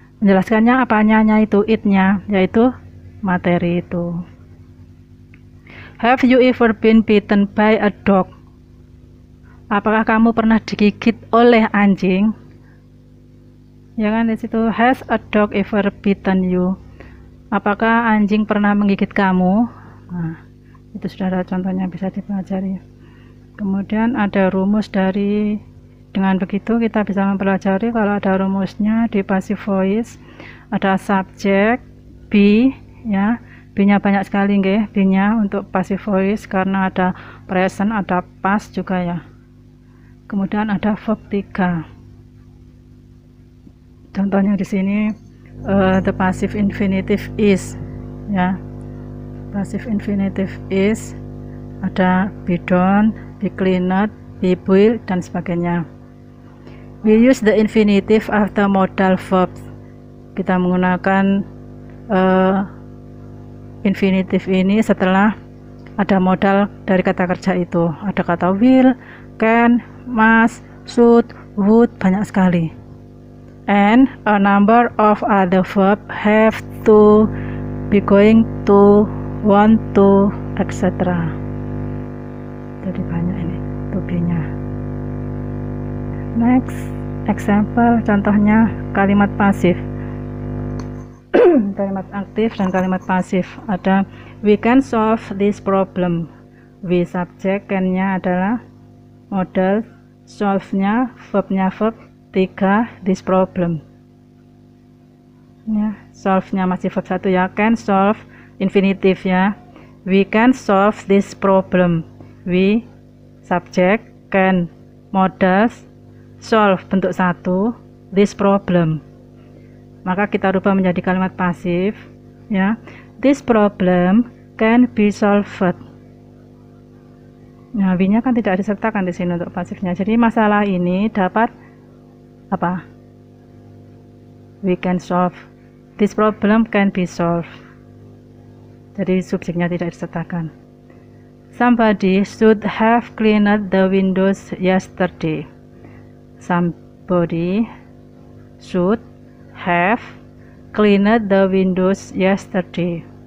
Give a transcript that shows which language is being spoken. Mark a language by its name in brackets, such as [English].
[Indonesian] Menjelaskannya apanya itu, it-nya, yaitu materi itu. [English] Have you ever been bitten by a dog? [Indonesian] Apakah kamu pernah digigit oleh anjing? Ya kan, di situ, [English] has a dog ever bitten you? [Indonesian] Apakah anjing pernah menggigit kamu? Nah, itu sudah ada contohnya, bisa dipelajari. Kemudian ada rumus dari, dengan begitu kita bisa mempelajari kalau ada rumusnya di passive voice. Ada subjek, be, ya. B-nya banyak sekali nggih, B-nya untuk passive voice karena ada present, ada past juga ya. Kemudian ada verb 3. Contohnya di sini [English] the passive infinitive is, [Indonesian] ya. [English] Passive infinitive is [Indonesian] ada be done, be cleaned, be boiled dan sebagainya. [English] We use the infinitive after modal verbs. [Indonesian] Kita menggunakan infinitive ini setelah ada modal dari kata kerja itu. Ada kata will, can, must, should, would, banyak sekali. [English] And a number of other verbs have to, be going to, want to, etc. [Indonesian] Jadi banyak ini to be-nya. [English] Next example, [Indonesian] contohnya kalimat pasif. Kalimat aktif dan kalimat pasif. [English] Ada we can solve this problem. [Indonesian] We subjek, can-nya adalah modal, solve-nya, verb-nya verb, 3 [English] this problem. [Indonesian] Ya, solve-nya masih verb 1 ya. [English] Can solve infinitive [Indonesian] ya. [English] We can solve this problem. [Indonesian] We subjek, can modal, solve bentuk 1, [English] this problem. [Indonesian] Maka kita rubah menjadi kalimat pasif ya. [English] This problem can be solved. [Indonesian] Nah, we-nya kan tidak disertakan di sini untuk pasifnya. Jadi masalah ini dapat apa? [English] We can solve. This problem can be solved. [Indonesian] Jadi subjeknya tidak disertakan. [English] Somebody should have cleaned the windows yesterday. Somebody should have cleaned the windows yesterday.